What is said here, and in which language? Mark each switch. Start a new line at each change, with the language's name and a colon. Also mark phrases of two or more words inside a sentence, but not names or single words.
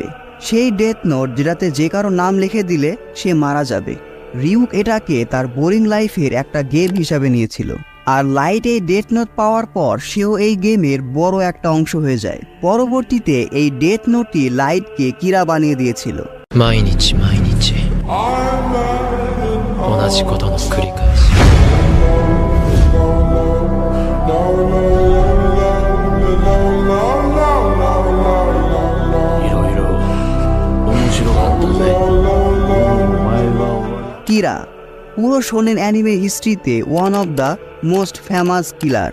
Bangla: সেই ডেথ নোট যেটাতে যে কারো নাম লিখে দিলে সে মারা যাবে। রিউক এটাকে তার
English: boring life
Bangla: একটা গেম হিসাবে নিয়েছিল। আর লাইট এই ডেথ নোট পাওয়ার পর সেও এই গেমের বড় একটা অংশ হয়ে যায়। পরবর্তীতে এই ডেথ নোটটি লাইটকে কিরা বানিয়ে দিয়েছিল।
Japanese: 毎日毎日同じことの繰り返し。
Bangla: কিরা পুরো শোনেন
English: anime history one of the most famous killer.